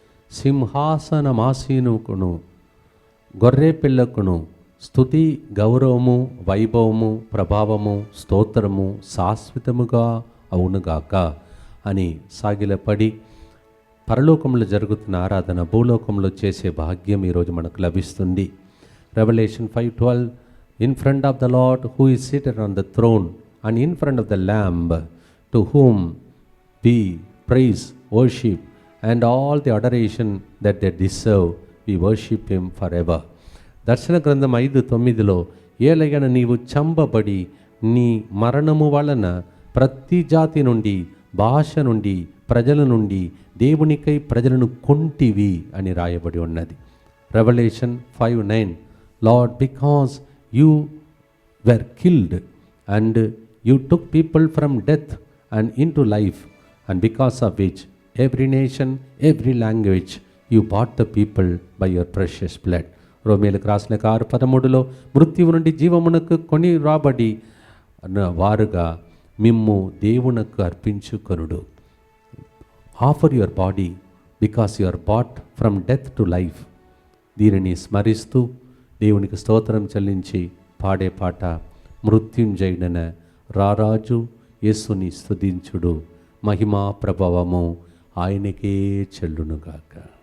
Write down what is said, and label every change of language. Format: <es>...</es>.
<te>సింహాసనమాసీనుకును గొర్రె పిల్లకును స్తుతి, గౌరవము, వైభవము, ప్రభావము, స్తోత్రము శాశ్వతముగా అవునుగాక అని సాగిలపడి పరలోకంలో జరుగుతున్న ఆరాధన భూలోకంలో చేసే భాగ్యం ఈరోజు మనకు లభిస్తుంది. Revolution 5:12</te> <en>in front of the Lord who is seated on the throne and in front of the Lamb, to whom we praise, worship, and all the adoration that they deserve, we worship him forever.</en> <te>దర్శన గ్రంథం 5:9 ఏలయన నీవు చంపబడి నీ మరణము వలన ప్రతి జాతి నుండి, భాష నుండి, ప్రజల నుండి దేవునికై ప్రజలను కొంటివి అని రాయబడి ఉన్నది.</te> <en>Revelation 5:9, Lord, because you were killed and you took people from death and into life, and because of which every nation, every language, you bought the people by your precious blood.</en> <te>రోమేలకు రాసిన 6:13 మృత్యువు నుండి జీవమునకు కొని రాబడి వారుగా మిమ్ము దేవునకు అర్పించుకొనుడు.</te> <en>Offer your body because you are bought from death to life.</en> <te>దీనిని స్మరిస్తూ దేవునికి స్తోత్రం చెల్లించి పాడే పాట మృత్యుంజయుడన రారాజు యేసుని స్తుతించుడు, మహిమా ప్రభావము ఆయనకే చెల్లునుగాక.</te>